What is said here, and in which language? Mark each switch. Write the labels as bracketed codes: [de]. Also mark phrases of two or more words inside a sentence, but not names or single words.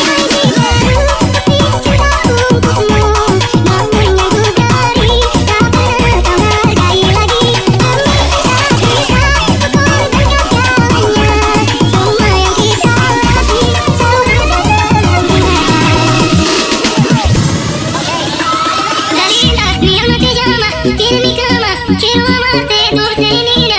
[id] Cintaku untukmu, namun yang ku beri tak pernah kau hargai lagi. Demi cinta kita, ku korbankan segalanya. Semua yang kita lewati selalu ada dalam Dalina, [es] mi alma te llama, tiene mi cama, quiero amarte dulce y